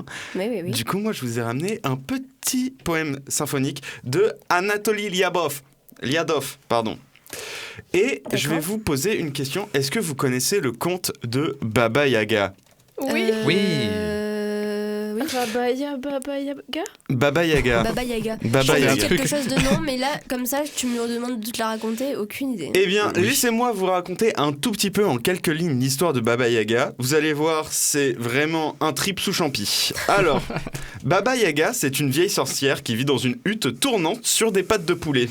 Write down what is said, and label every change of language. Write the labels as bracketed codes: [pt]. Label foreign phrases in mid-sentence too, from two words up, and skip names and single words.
[fr] Oui. Du coup, moi, je vous ai ramené un petit poème symphonique de Anatoly Liadov, pardon. Et je vais D'accord. vous poser une question. Est-ce que vous connaissez le conte de Baba Yaga? Oui. Oui. Oui. Baba Yaga. Baba Yaga. Baba Yaga. Baba Je Yaga. dis quelque chose de non, mais là, comme ça, tu me demandes de te la raconter, aucune idée. Eh bien, Oui. laissez-moi vous raconter un tout petit peu en quelques lignes l'histoire de Baba Yaga. Vous allez voir, c'est vraiment un trip sous champi. Alors, Baba Yaga, c'est une vieille sorcière qui vit dans une hutte tournante sur des pattes de poulet.